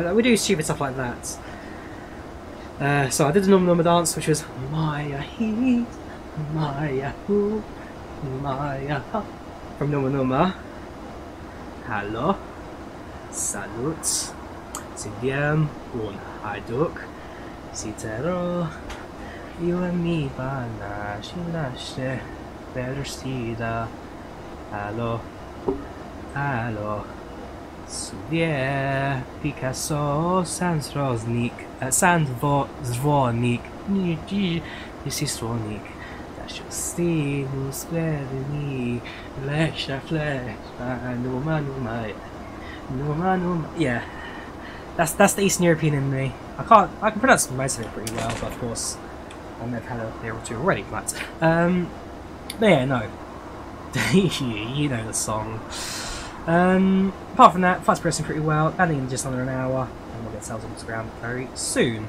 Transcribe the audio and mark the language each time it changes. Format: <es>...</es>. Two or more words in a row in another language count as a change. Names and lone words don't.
<en>Like, we do stupid stuff like that. So I did the Numa dance, which was Maya he, Maya who, Maya ha, from Numa Numa. Hello, salut, si wiem un hajduk, si tero, you and me bana, shinaste, verstida. Hello. Halo, Sudie, Picasso, Sandroznik, Sandroznik, Nisistronik, Dashistinus, Vredini, Lesha Flesh, Numa Numa. Yeah, that's the Eastern European in me. I can pronounce most of it pretty well, but of course, I've had a beer or two already. But yeah, no, you know the song. Apart from that, flight's progressing pretty well, landing in just under an hour, and we'll get ourselves onto the ground very soon.</en>